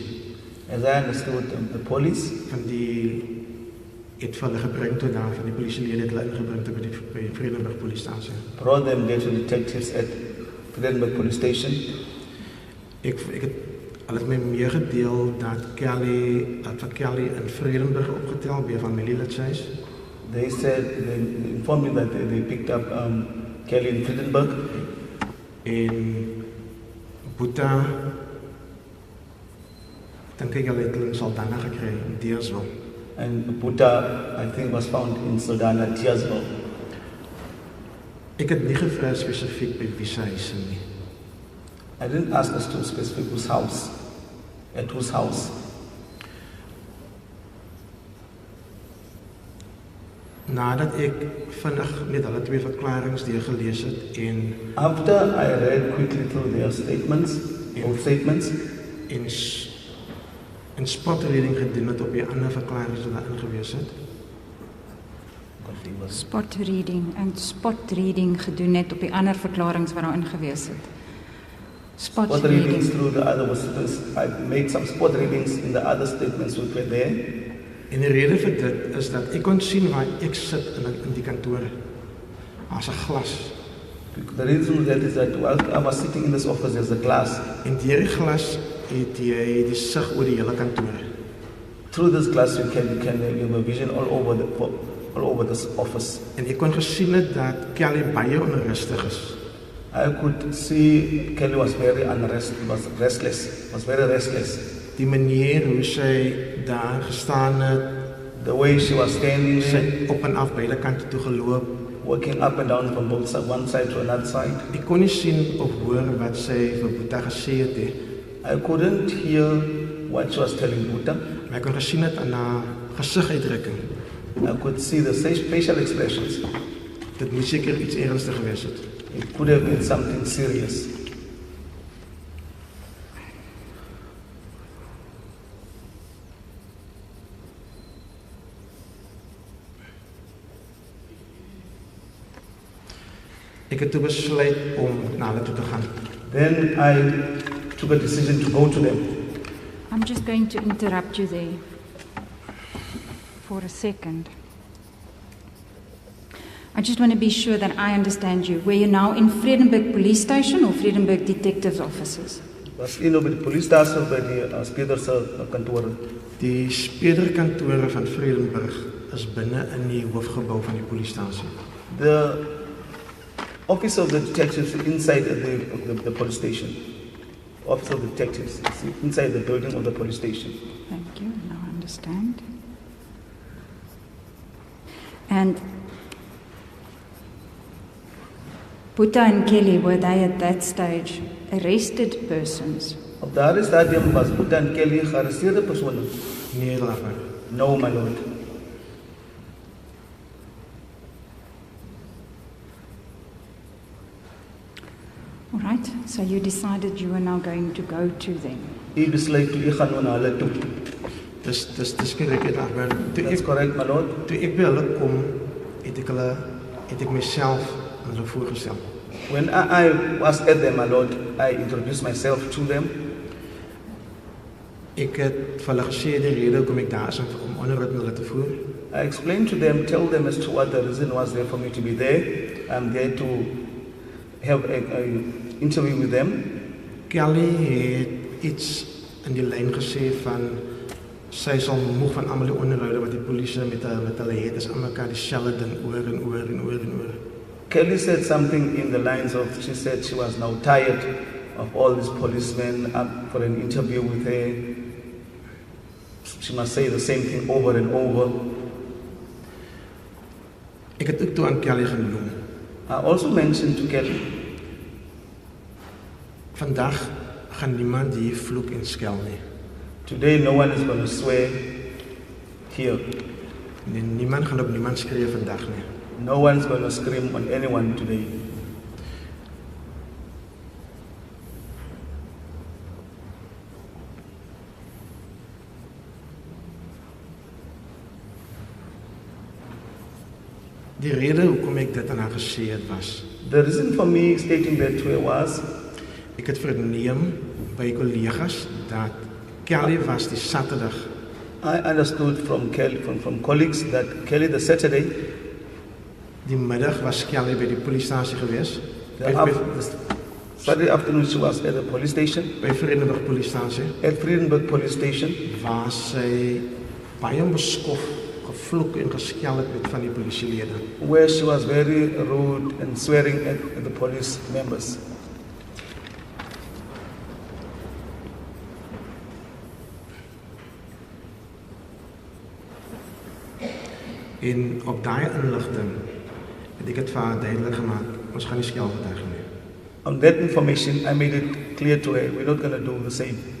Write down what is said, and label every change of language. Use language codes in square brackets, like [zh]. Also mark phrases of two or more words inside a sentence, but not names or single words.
[en] as I understood, the police [af] van die het vir hulle gebring tot daar, van die polisielede het hulle ingebring tot by die Vredenburg polisiestasie. [en] Brought them there to detectives at Friedenberg police station. [af] Ek het hulle het my meegedeel dat vir Kelly in Vredenburg opgetel by 'n familielid. [en] They said, they informed me that they picked up Kelly in Friedenberg. [af] En Boeta, dink ek hulle het in Saldanha gekry, in Deersville. [en] And Boeta, I think, was found in Saldanha, Deersville. [af] Ek het nie gevra spesifiek by wie se huis nie. [en] I didn't ask us to specific whose house, at whose house. [af] Nadat ek vinnig met hulle twee verklaringe deurgelees het en [en] After I read quickly through their statements, both statements, [af] en spotreading gedoen het op die ander verklaringe wat daarin gewees het. [en] Spot reading [af] gedoen het op die ander verklaringe wat daarin gewees het. [en] Spot readings through the other statements. I made some spot readings in the other statements which were there. [af] En die rede vir dit is dat ek kon sien waar ek sit in die kantoor. As 'n glas. [en] The reason for that is that while I was sitting in this office, there's a glass. [af] En deur die glas het jy die sig oor die hele kantoor. [en] Through this glass you have a vision all over this office. [af] En ek kon gesien het dat Kelly baie onrustig is. [en] I could see Kelly was very restless. [af] Die manier hoe sy daar gestaan het, [en] the way she was standing, [af] sy op en af beide kante toe geloop, [en] walking up and down from both one side to another side. [af] Ek kon nie sien of hoor wat sy vir Boeta gesê het nie. [en] I couldn't hear what she was telling Boeta. [af] Maar ek kon gesien het aan haar gesiguitdrukking. [en] I could see the facial expressions. [af] Dit moes seker iets ernstig gewees het. [en] It could have been something serious. [af] Ek het toe besluit om na hulle toe te gaan. [en] Then I took a decision to go to them. I'm just going to interrupt you there for a second. I just want to be sure that I understand you. Were you now in Vredenburg Police Station or Vredenburg Detectives Offices? [af] Was in op die polisiestasie by die Speeder se kantoor. Die Speeder kantore van Vredenburg is binne in die hoofgebou van die polisiestasie. [en] The office of the detectives inside the police station. Office of the detectives inside the building of the police station. Thank you. Now I understand. And Boeta and Kelly, were they at that stage arrested persons? [af] Op daardie stadium was Boeta en Kelly gearresteerde persone. Nee, later. [en] No, my lord. All right, so you decided you were now going to go to them. [af] Ek besluit toe ek gaan na hulle toe. Dis korrek, maar [en] That's correct, my lord. [af] Toe ek by hulle kom, het ek myself aan hulle voorgestel. [en] When I was at them, my lord, I introduced myself to them. [af] Ek het vir hulle gesê die rede hoekom ek daar is om onderhoud met hulle te voer. [en] I explained to them, tell them as to what the reason was there for me to be there. I'm there to have an interview with them. [af] Kelly het iets in die lyn gesê van sy sal moeg van almal die onderhoude wat die polisie met hulle het, is aan mekaar dieselfde ding oor en oor. [en] Kelly said something in the lines of, she said she was now tired of all these policemen up for an interview with her. She must say the same thing over and over. [af] Ek het ook toe aan Kelly genoem. [en] I also mentioned to Kelly, [af] vandag gaan niemand hier vloek en skel nie. [en] today no one is going to swear here. [af] Niemand gaan op niemand skree vandag nie. [en] No one is going to scream on anyone today. [af] Die rede hoekom ek dit aan haar gesê het was, [en] The reason for me stating that to her was, [af] ek het verneem by kollegas dat Kelly was die Saterdag. [en] I understood from Kelly, from colleagues that Kelly the Saturday, [af] die middag was Kelly by die polisiestasie gewees. [en] Saturday afternoon she was at the police station. [af] By Vredenburg polisiestasie. [en] At Vredenburg police station. [af] Waar sy baie beskof gevloek en geskel het met van die polisielede. [en] Where she was very rude and swearing at the police members. [af] En op daai inligting het ek dit vir haar duidelik gemaak, ons gaan nie skelgetuig nie. [en] On that information, I made it clear to her, we're not going to do the same.